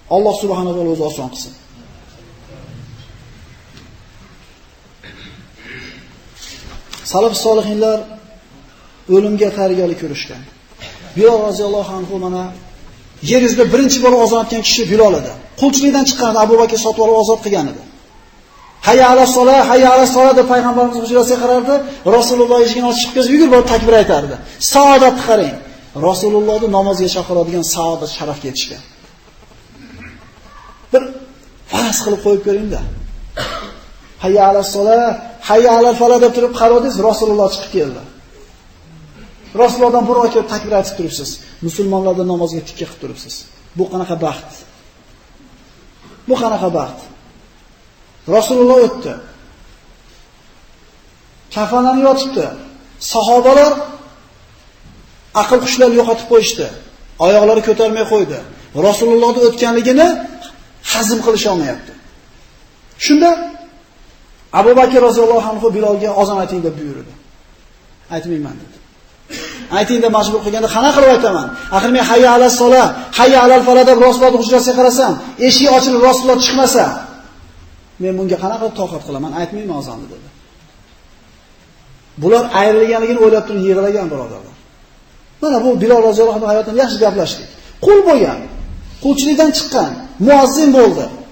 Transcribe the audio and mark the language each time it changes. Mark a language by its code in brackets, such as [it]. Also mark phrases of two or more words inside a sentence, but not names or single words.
[uz] Alloh [ar] سبحانه وتعالى [uz] o'zi oson qilsin. Salaf solihinlar o'limga tayyorgarlik ko'rishgan. Bilol [ar] رضي الله عنه [uz] mana yer yuzida birinchi bor ozon aytgan kishi Bilol edi. Qulchilikdan chiqqan Abu Bakr sotib olib ozod qilgan edi. [ar] حي على الصلاة, حي على الصلاة [uz] deb payg'ambarimiz hujrasiga qarardi. Rasululloh eshigini ochib chiqqach, yugurib borib takbir aytardi. Saodatni qarang. Rasulullohni namozga chaqiradigan saodat sharafga yetishgan. Bir faraz qilib qo'yib ko'ring-da. [ar] حي على الصلاة, حي على الفلاح [uz] deb turib qarodingiz, Rasululloh chiqib keldi. Rasulullohdan bir oy kelib takbir aytib turibsiz. Musulmonlarning namozga tikka qilib turibsiz. Bu qanaqa baxt? Bu qanaqa baxt? Rasululloh o'tdi. Kafanlanib yotibdi. Sahobalar aql hushlarini yo'qotib qo'yishdi. Oyoqlari ko'tarmay qo'ydi. Rasulullohning o'tganligini hazm qilisha olmayapti. Shunda Abu Bakr [ar] رضي الله عنه [uz] Bilolga ozon ayting deb buyurdi. Aytmayman dedi. Ayting deb majbur qilganda qanaqa qilib aytaman? Axir men [ar] حي على الصلاة, حي على الفلاح [uz] deb Rasulullohning hujrasiga qarasam, eshik ochilib Rasululloh chiqmasa, men bunga qanaqa toqat qilaman? Aytmayman ozonni dedi. Bular ayrilganligini o'ylab turib yig'lagan birodarlar. Mana bu Bilol [ar] رضي الله عنه [uz] hayotini yaxshi gaplashdik. Qul bo'lgan, qulchilikdan chiqqan, muazzin bo'ldi.